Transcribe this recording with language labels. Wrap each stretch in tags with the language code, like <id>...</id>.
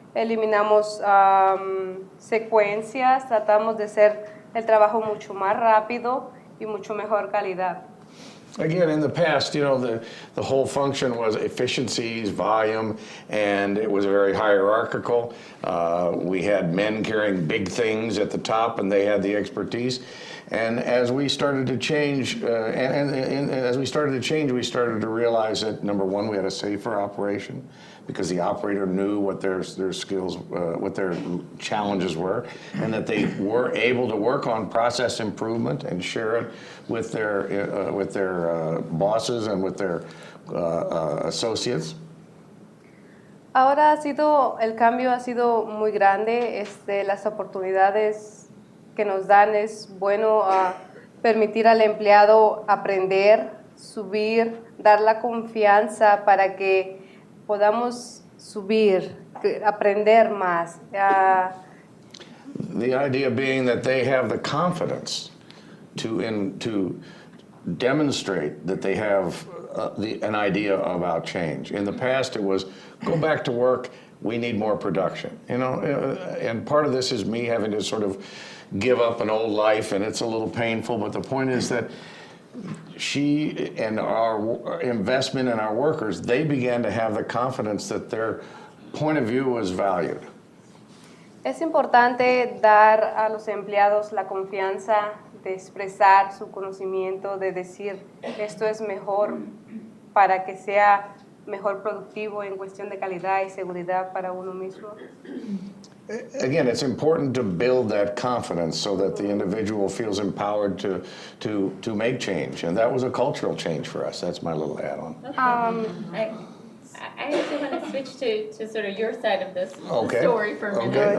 <es>Eliminamos secuencias. Tratamos de hacer el trabajo mucho más rápido y mucho mejor calidad.</es> <en>Again, in the past, you know, the whole function was efficiencies, volume, and it was very hierarchical. We had men carrying big things at the top, and they had the expertise. And as we started to change, as we started to change, we started to realize that, number one, we had a safer operation because the operator knew what their skills, what their challenges were, and that they were able to work on process improvement and share it with their bosses and with their associates.</en> <es>Ahora el cambio ha sido muy grande. Las oportunidades que nos dan es bueno permitir al empleado aprender, subir, dar la confianza para que podamos subir, aprender más.</es> <en>The idea being that they have the confidence to demonstrate that they have an idea about change. In the past, it was go back to work. We need more production. You know, and part of this is me having to sort of give up an old life, and it's a little painful. But the point is that she and our investment in our workers, they began to have the confidence that their point of view was valued.</en> <es>Es importante dar a los empleados la confianza de expresar su conocimiento, de decir esto es mejor para que sea mejor productivo en cuestión de calidad y seguridad para uno mismo.</es> <en>Again, it's important to build that confidence so that the individual feels empowered to make change, and that was a cultural change for us. That's my little add-on. I actually want to switch to sort of your side of this Okay. story for a minute.</en>